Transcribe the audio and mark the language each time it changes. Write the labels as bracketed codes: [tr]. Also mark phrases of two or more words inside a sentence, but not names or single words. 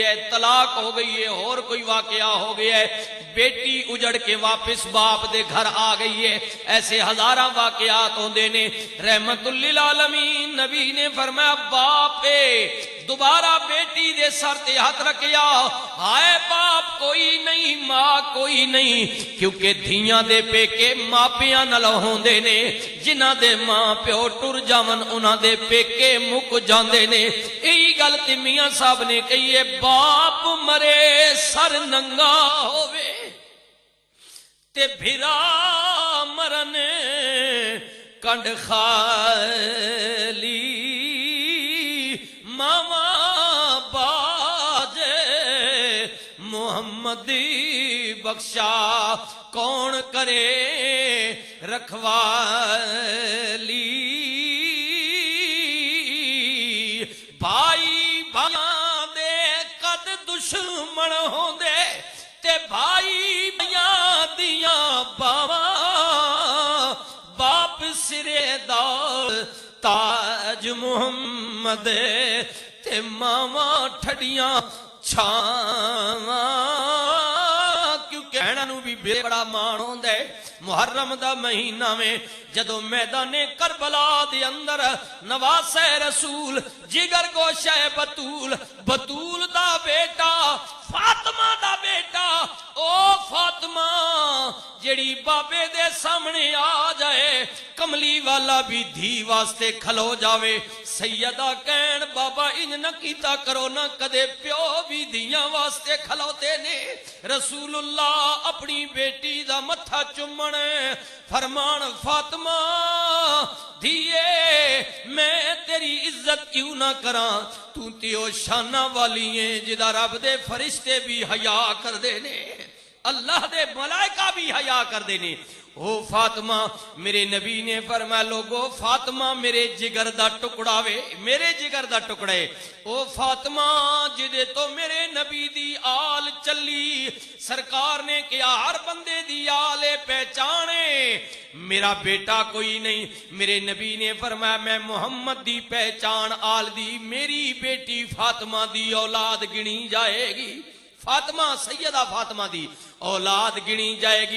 [pa] ہے طلاق ہو گئی ہے اور کوئی واقعہ ہو گیا ہے بیٹی اجڑ کے واپس باپ دے گھر آ گئی ہے ایسے ہزاراں واقعات ہوندے نے رحمت للعالمین نبی نے فرمایا باپ دوبارہ بیٹی دے سر تے ہاتھ رکھیا ہائے باپ کوئی نہیں ماں کوئی نہیں، کیونکہ دھیاں دے پیکے ماپیاں نال ہوندے نے، جنہاں دے ماں پیو ٹر جاون انہاں دے پیکے مک جاندے نے۔ یہی گل تے میاں صاحب نے کہی ہے، باپ مرے سر ننگا ہووے تے بھرا مرن کنڈ خالی، ماما باجے محمدی بخشا کون کرے رکھوالی، بھائی بھائیاں دے قد دشمن ہوندے تے بھائی بھائیاں دیاں باواں، باپ سرے دا تاج محمد تے ماواں ٹھڈیاں چھاواں، کیونکہ بہناں نوں بھی بڑا مان ہوندا ہے۔ محرم دا مہینہ میں جدو میدان کربلا دے اندر نواسہ رسول جگر گوشہ بطول، بطول دا بیٹا فاطمہ دا بیٹا، او فاطمہ جڑی بابے دے سامنے آ جائے، کملی والا بھی دھی واسطے کھلو جاوے، سیدہ کہن بابا انج نہ کیتا کرو نہ، کدے پیو بھی دھیاں واسطے کھلوتے نے۔ رسول اللہ اپنی بیٹی دا متھا چومن فرمان، فاطمہ دھیے میں تیری عزت کیوں نہ کراں، تو تیو شانہ والی ہیں جدا رب دے فرشتے بھی حیا کر دینے، اللہ دے ملائکہ بھی حیا کر دینے۔ او فاطمہ، میرے نبی نے فرمایا لوگو فاطمہ میرے جگر دا ٹکڑا وے، میرے جگر دا ٹکڑے، او فاطمہ جدے تو میرے نبی دی آل چلی، سرکار نے کیا ہر بندے دی آل پہچانے، میرا بیٹا کوئی نہیں، میرے نبی نے فرمایا میں محمد دی پہچان آل دی، میری بیٹی فاطمہ دی اولاد گنی جائے گی، فاطمہ سیدہ فاطمہ دی اولاد گنی جائے گی۔